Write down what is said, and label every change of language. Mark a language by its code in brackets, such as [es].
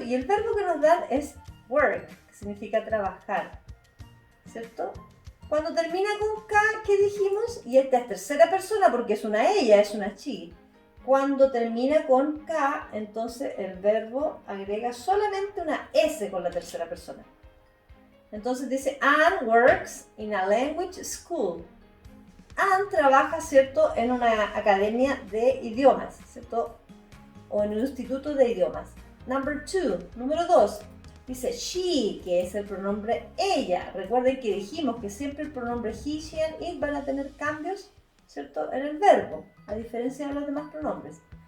[es] Y el verbo que nos dan es work, que significa trabajar, ¿cierto? Cuando termina con K, ¿qué dijimos? Y esta es tercera persona porque es una ella, es una she. Cuando termina con K, entonces el verbo agrega solamente una S con la tercera persona. Entonces dice, [en] Anne works in a language school. [es] Anne trabaja, ¿cierto?, en una academia de idiomas, ¿cierto? O en un instituto de idiomas. [en] Number 2, [es] número 2. Dice she, que es el pronombre ella. Recuerden que dijimos que siempre el pronombre he, she, and it van a tener cambios, ¿cierto?, en el verbo, a diferencia de los demás pronombres.